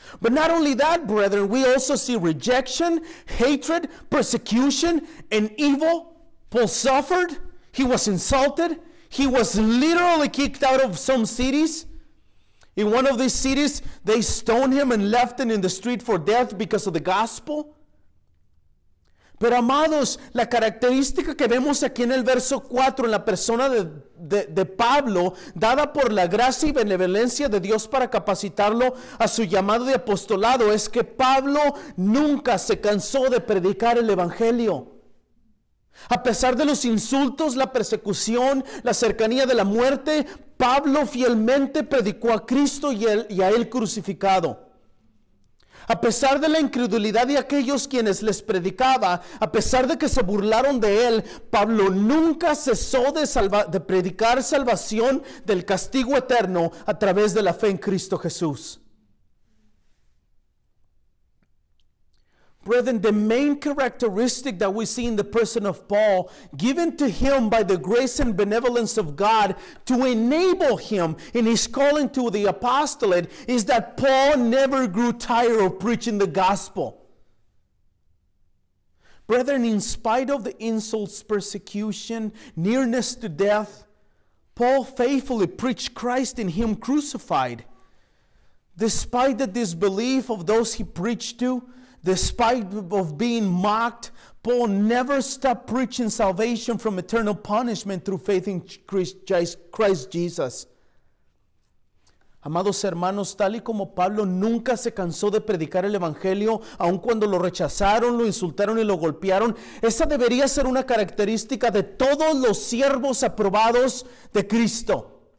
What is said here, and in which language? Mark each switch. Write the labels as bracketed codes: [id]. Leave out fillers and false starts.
[en] But not only that, brethren, we also see rejection, hatred, persecution, and evil. Paul suffered. He was insulted. He was literally kicked out of some cities. In one of these cities, they stoned him and left him in the street for death because of the gospel. [es] Pero amados, la característica que vemos aquí en el verso 4, en la persona de Pablo, dada por la gracia y benevolencia de Dios para capacitarlo a su llamado de apostolado, es que Pablo nunca se cansó de predicar el Evangelio. A pesar de los insultos, la persecución, la cercanía de la muerte, Pablo fielmente predicó a Cristo y a Él crucificado. A pesar de la incredulidad de aquellos quienes les predicaba, a pesar de que se burlaron de Él, Pablo nunca cesó de predicar salvación del castigo eterno a través de la fe en Cristo Jesús. [en] Brethren, the main characteristic that we see in the person of Paul, given to him by the grace and benevolence of God to enable him in his calling to the apostolate, is that Paul never grew tired of preaching the gospel. Brethren, in spite of the insults, persecution, nearness to death, Paul faithfully preached Christ in him crucified. Despite the disbelief of those he preached to, despite of being mocked, Paul never stopped preaching salvation from eternal punishment through faith in Christ Jesus. [es] Amados hermanos, tal y como Pablo nunca se cansó de predicar el evangelio, aun cuando lo rechazaron, lo insultaron y lo golpearon, esa debería ser una característica de todos los siervos aprobados de Cristo.